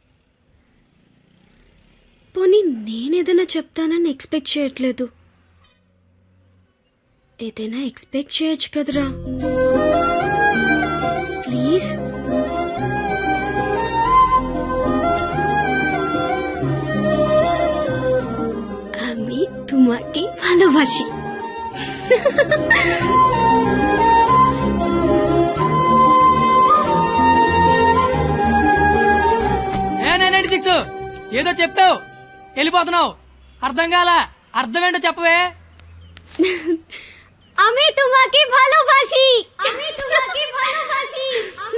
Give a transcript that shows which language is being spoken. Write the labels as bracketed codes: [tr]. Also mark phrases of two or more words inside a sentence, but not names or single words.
[te] పోనీ నేనేదైనా చెప్తానని ఎక్స్పెక్ట్ చేయట్లేదు. ఏదైనా ఎక్స్పెక్ట్ చేయొచ్చు కదరా. ప్లీజ్. [bn] আমি তুম তোমাকে ভালোবাসি। [te] ఏదో చెప్తావు వెళ్ళిపోతున్నావు, అర్థం కాల, అర్థం ఏంటో చెప్పవే. [bn] আমি তোমাকে ভালোবাসি, আমি তোমাকে ভালোবাসি।